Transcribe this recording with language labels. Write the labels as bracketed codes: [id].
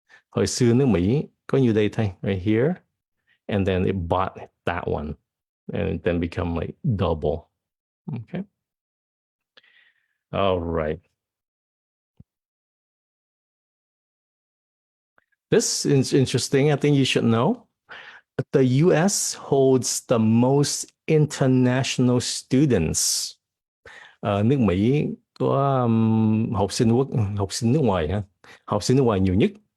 [vi] Hồi xưa nước Mỹ có nhiêu đây thôi, [en] right here. And then it bought that one. And it then become like double. Okay. All right. This is interesting. I think you should know. The US holds the most international students. [vi] Nước Mỹ có học sinh nước ngoài ha. Học sinh nước ngoài nhiều nhất.